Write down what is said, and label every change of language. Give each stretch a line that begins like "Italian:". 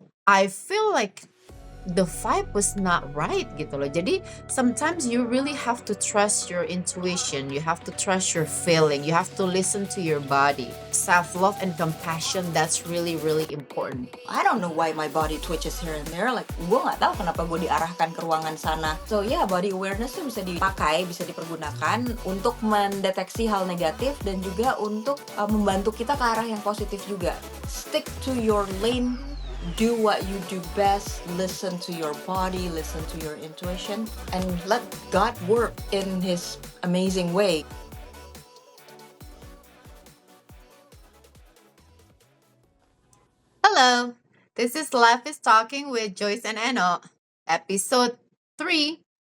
English: I feel like the vibe was not right
Indonesian: gitu loh.
English: Jadi sometimes you really have to trust your intuition, you have to trust your feeling, you have to listen to your body. Self love and compassion, that's really really important. I don't know why my body twitches here and there.
Indonesian: Like, gue nggak tahu kenapa gue diarahkan ke ruangan sana.
English: So yeah, body awareness
Indonesian: tuh bisa dipakai, bisa dipergunakan untuk mendeteksi hal negatif dan juga untuk membantu kita ke arah yang positif juga.
English: Stick to your lane. Do what you do best. Listen to your body, listen to your intuition, and let God work in His amazing way. Hello, this is Life is Talking with Joyce and Eno, episode 3.